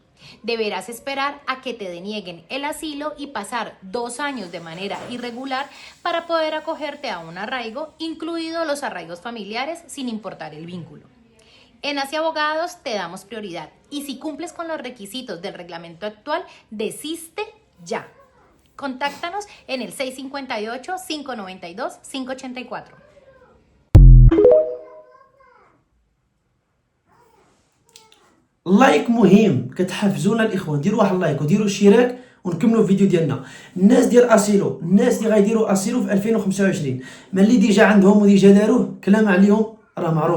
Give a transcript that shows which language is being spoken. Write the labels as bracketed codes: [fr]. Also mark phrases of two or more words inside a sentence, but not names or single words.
[es] Deberás esperar a que te denieguen el asilo y pasar 2 años de manera irregular para poder acogerte a un arraigo, incluidos los arraigos familiares, sin importar el vínculo. En Hacia Abogados te damos prioridad y si cumples con los requisitos del reglamento actual, desiste ya. Contáctanos en el 658-592-584. [ar] اللايك مهم، كتحفزونا الاخوان. ديروا واحد اللايك وديروا اشتراك ونكملوا الفيديو ديالنا. الناس ديال اسيلو، الناس اللي غيديروا اسيلو في 2025، ما اللي ديجا عندهم وديجا داروه كلام عليهم راه معروف.